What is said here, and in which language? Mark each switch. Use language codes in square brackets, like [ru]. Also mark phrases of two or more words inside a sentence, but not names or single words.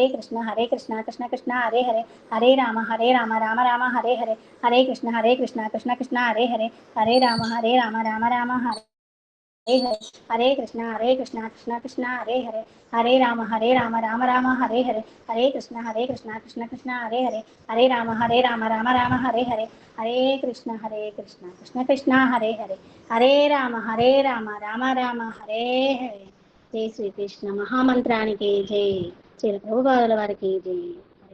[sa] కృష్ణ కృష్ణ కృష్ణ హరే హరే, హరే రామ రామ రామ హరే హరే, హరే కృష్ణ కృష్ణ కృష్ణ హరే హరే, హరే రామ రామ రామ హరే హరే, హరే కృష్ణ కృష్ణ కృష్ణ హరే హరే, హరే రామ రామ రామ హరే హరే, హరే కృష్ణ కృష్ణ కృష్ణ హరే హరే, హరే రామ రామ రామ హరే హరే, హరే కృష్ణ కృష్ణ కృష్ణ హరే హరే, హరే రామ రామ రామ హరే హరే. [te] జై శ్రీకృష్ణ మహామంత్రానికి జై. శ్రీ ప్రభుపాదుల వారికి జై.